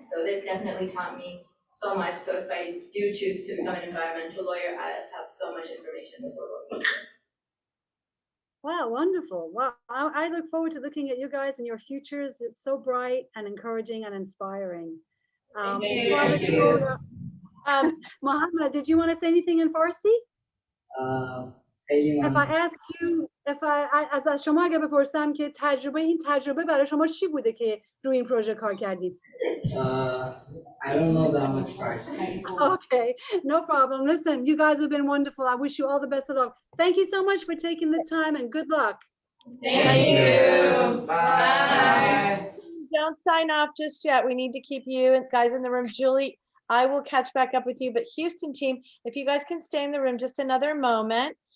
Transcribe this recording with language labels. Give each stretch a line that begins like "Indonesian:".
English: So this definitely taught me so much. So if I do choose to become an environmental lawyer, I have so much information before working. Wow, wonderful. Wow. I look forward to looking at you guys and your futures. It's so bright and encouraging and inspiring. Thank Before I let you go, Mohammed, did you want to say anything in Farsi?
Persian: خیلی
English: If I
Persian: ممنون.
English: ask you,
Persian: از شما اگه بپرسم که این تجربه برای شما چی بوده که روی این پروژه کار کردید؟
English: I don't know that much Farsi. Okay, no problem. Listen, you guys have been wonderful. I wish you all the best of luck. Thank you so much for taking the time and good luck. Thank you. Bye. Don't sign off just yet. We need to keep you guys in the room. Julie, I will catch back up with you, but Houston team, if you guys can stay in the room just another moment.